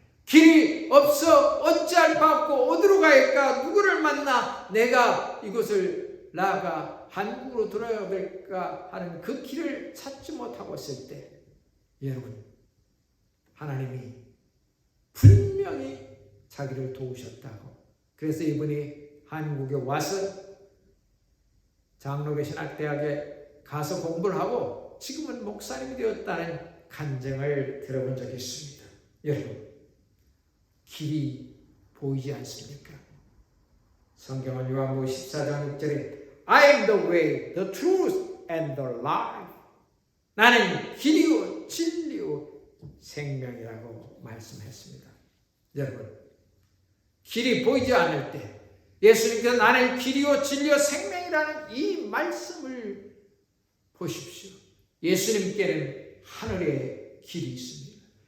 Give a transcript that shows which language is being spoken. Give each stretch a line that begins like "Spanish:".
Korean: 길이 없어 어찌할 바 없고 어디로 가야할까 누구를 만나 내가 이곳을 나아가 한국으로 돌아가야 될까 하는 그 길을 찾지 못하고 있을 때 여러분 하나님이 분명히 자기를 도우셨다고 그래서 이분이 한국에 와서 장로교 신학대학에 가서 공부를 하고 지금은 목사님이 되었다는 간증을 들어본 적이 있습니다. 여러분 길이 보이지 않습니까? 성경은 요한복음 14장 6절에
English: I am the way, the truth and the life.
Korean: 나는 길이요 진리요 생명이라고 말씀했습니다. 여러분 길이 보이지 않을 때 예수님께서 나는 길이요 진리요 생명이라는 이 말씀을 보십시오. 예수님께는 하늘의 길이 있습니다.